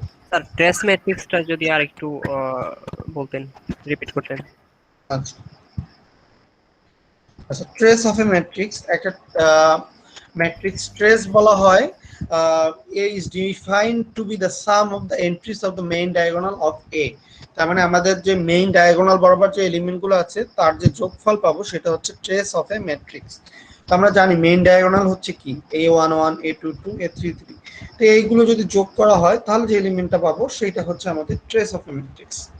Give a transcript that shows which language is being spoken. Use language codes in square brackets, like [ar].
[bn] Sir trace ম্যাট্রিক্সটা যদি আর একটু বলতেন, রিপিট করতেন। আচ্ছা আচ্ছা, ট্রেস অফ এ ম্যাট্রিক্স, একটা ম্যাট্রিক্স ট্রেস বলা হয় [en] A is defined to be the sum of the entries of the main diagonal of A. [bn] তার মানে আমাদের যে মেইন ডায়াগোনাল বরাবর যে এলিমেন্টগুলো আছে তার যে যোগফল পাবো সেটা হচ্ছে ট্রেস অফ এ ম্যাট্রিক্স। তো আমরা জানি মেইন ডায়াগোনাল হচ্ছে কি A11 A22 A33। তো এইগুলো যদি যোগ করা হয় তাহলে যে এলিমেন্টটা পাবো সেটা হচ্ছে আমাদের ট্রেস অফ এ ম্যাট্রিক্স।